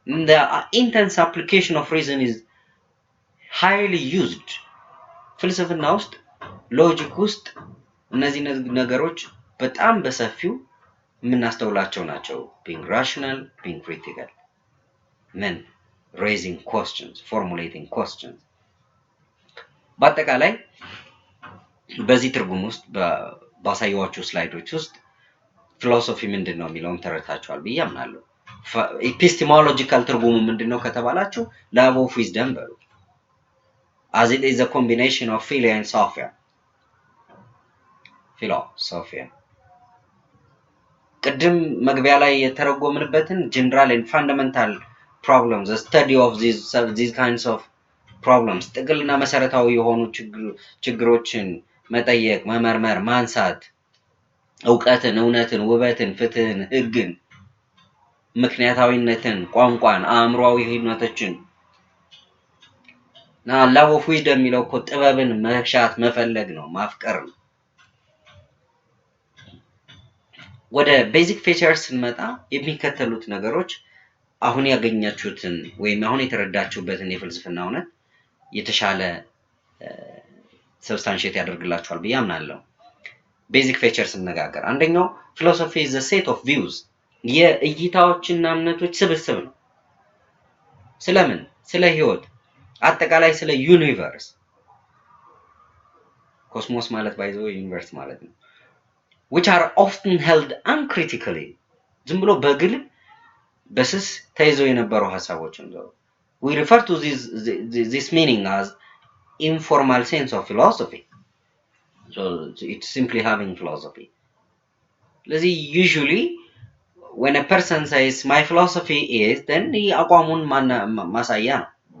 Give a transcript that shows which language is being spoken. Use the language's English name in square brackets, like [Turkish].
[English] The intense application of reason is highly used [Amharic] ፍልስፍና ውስጥ ሎጂክ ውስጥ እነዚህ ነገሮች በጣም በሰፊው የምናስተውላቸው ናቸው [English] being rational being critical men raising questions formulating questions. [Amharic] በአጠቃላይ በዚህ ትርጉም ውስጥ ባሳየዋችሁ ስላይዶች ውስጥ ፊሎሶፊ ምንድነው የሚለውን ተረታችኋል ብዬ አምናለሁ. [English] epistemological [Amharic] ትርጉሙ ምንድነው ከተባላችሁ [English] love of wisdom በሉ as it is a combination of philia and sophia. [Amharic] philosophia ቅድም መግቢያ ላይ የተረጎምንበትን [English] general and fundamental problems the study of these kinds of problems [Amharic] ጥቅልና መሰረታዊ የሆኑ ችግሮችን መጠየቅ መመርመር ማንሳት ዕውቀትን እውነትን ውበትን ፍትህን ህግን ምክንያታዊነትን ቋንቋን አእምሮአዊ ህይወቶችን ና love of wisdom የሚለው እኮ ጥበብን መሻት መፈለግ ነው ማፍቀር ነው. ወደ ቤዚክ ፊቸርስ ስንመጣ የሚከተሉት ነገሮች አሁን ያገኛችሁትን ወይም አሁን የተረዳችሁበትን የፍልስፍና እውነት የተሻለ ሰብስታንሺየት ያደርግላችኋል ብዬ አምናለሁ. ቤዚክ ፊቸርስ እንነጋገር. [English] አንደኛው philosophy is a set of views [Amharic] የእይታዎችና እምነቶች ስብስብ ነው. ስለምን? ስለ ህይወት አጠቃላይ ስለ ዩኒቨርስ ኮስሞስ ማለት ባይዘው ዩኒቨርስ ማለት ነው. [English] which are often held uncritically [Amharic] ዝም ብሎ በግል በስስ ተይዘው የነበሩ ሐሳቦችን ነው. [English] we refer to this meaning as informal sense of philosophy. So it's simply having philosophy. ለዚህ usually when a person says my philosophy is then [Amharic] አቋሙን ማሳያ ነው.